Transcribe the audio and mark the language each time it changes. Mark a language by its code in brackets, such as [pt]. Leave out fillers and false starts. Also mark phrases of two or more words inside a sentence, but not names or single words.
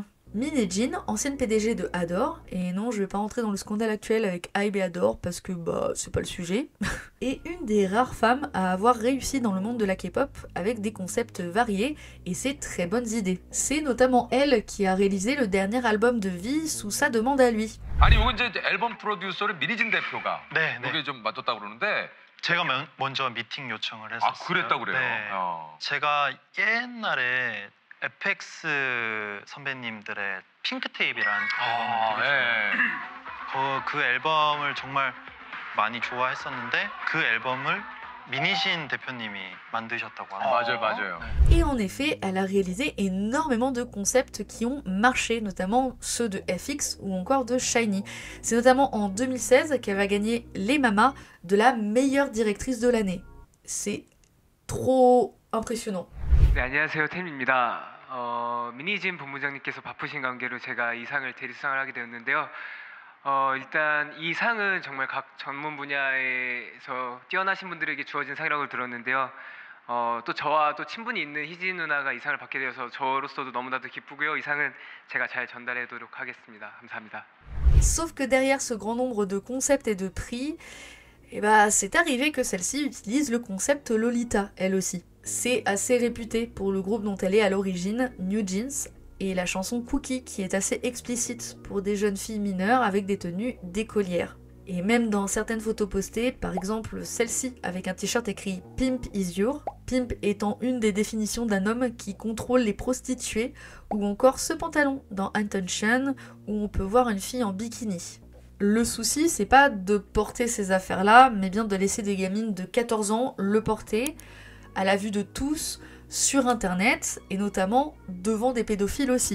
[fr] Minejin, ancienne PDG de Adore, et non je vais pas rentrer dans le scandale actuel avec Hybe et Adore parce que c'est pas le sujet, est une des rares femmes à avoir réussi dans le monde de la K-pop avec des concepts variés et ses très bonnes idées. C'est notamment elle qui a réalisé le dernier album de V sous sa demande à lui. [ko] 아니 이건 이제 앨범 프로듀서를 미니진 대표가 네. 여기 좀 맡았다고 그러는데 제가 먼저 미팅 요청을 했었어요. 아 그랬다고 그래요? 네. 제가 옛날에 FX 선배님들의 핑크테이프라는 앨범을 되게 그 앨범을 정말 많이 좋아했었는데 그 앨범을 민희진 대표님이 만드셨다고 합니다. 맞아요, 맞아요. [fr] Et en effet, elle a réalisé énormément de concepts qui ont marché, notamment ceux de FX ou encore de Shiny. C'est notamment en 2016 qu'elle va gagner les Mamas de la meilleure directrice de l'année. C'est trop impressionnant. [ko] 네, 안녕하세요. 템입니다. 민희진 본부장님께서 바쁘신 관계로 제가 이 상을 대리수상을 하게 되었는데요. 일단 이 상은 정말 각 전문 분야에서 뛰어나신 분들에게 주어진 상이라고 들었는데요. 또 저와 또 친분이 있는 희진 누나가 이 상을 받게 되어서 저로서도 너무나도 기쁘고요. 이 상은 제가 잘 전달하도록 하겠습니다. 감사합니다. [fr] Sauf que derrière ce grand nombre de concepts et de prix, eh ben, c'est arrivé que celle-ci utilise le concept Lolita, elle aussi. C'est assez réputé pour le groupe dont elle est à l'origine, New Jeans, et la chanson Cookie qui est assez explicite pour des jeunes filles mineures avec des tenues d'écolières. Et même dans certaines photos postées, par exemple celle-ci avec un t-shirt écrit [en] Pimp is your, [fr] pimp étant une des définitions d'un homme qui contrôle les prostituées, ou encore ce pantalon dans Attention où on peut voir une fille en bikini. Le souci, c'est pas de porter ces affaires-là, mais bien de laisser des gamines de 14 ans le porter, à la vue de tous, sur internet, et notamment devant des pédophiles aussi.